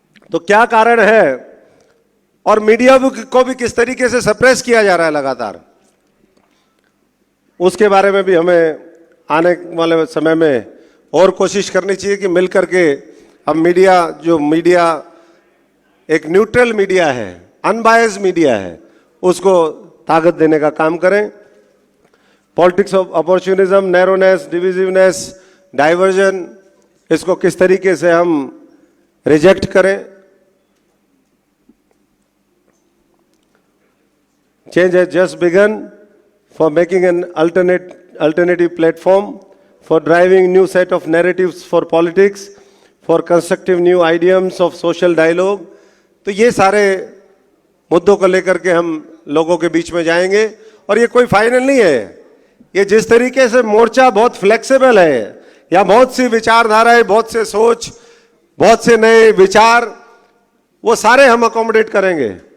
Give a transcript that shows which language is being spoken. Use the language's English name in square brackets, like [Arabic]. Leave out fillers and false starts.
[Hindi] तो क्या कारण है और मीडिया को भी किस तरीके से सप्रेस किया जा रहा है लगातार, उसके बारे में भी हमें आने वाले समय में और कोशिश करनी चाहिए कि मिलकर के हम मीडिया एक न्यूट्रल मीडिया है, अनबायस्ड मीडिया है, उसको ताकत देने का काम करें। [English] politics of opportunism, narrowness, divisiveness, diversion, [Hindi] इसको किस तरीके से हम रिजेक्ट करें। [English] Change has just begun for making an alternative platform, for driving new set of narratives for politics, for constructive new idioms of social dialogue। [Hindi] तो ये सारे मुद्दों को लेकर के हम लोगों के बीच में जाएंगे और ये कोई फाइनल नहीं है। ये जिस तरीके से मोर्चा बहुत फ्लेक्सिबल है, या बहुत सी विचारधाराएं, बहुत से सोच, बहुत से नए विचार, वो सारे हम अकोमोडेट करेंगे।